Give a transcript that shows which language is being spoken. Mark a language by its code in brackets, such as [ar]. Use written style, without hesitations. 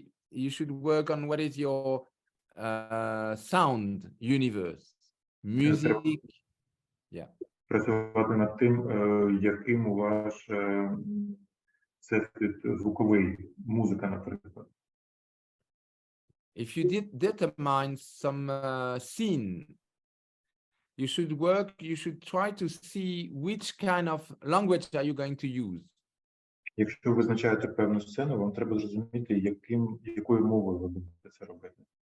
[en] You should work on what is your sound universe, music. [uk] Працювати над тим, яким у ваш всесвіт звуковий, музика, наприклад. [en] If you determine some scene, you should try to see which kind of language are you going to use. [uk] Якщо ви визначаєте певну сцену, вам треба зрозуміти, якою мовою ви будете це робити.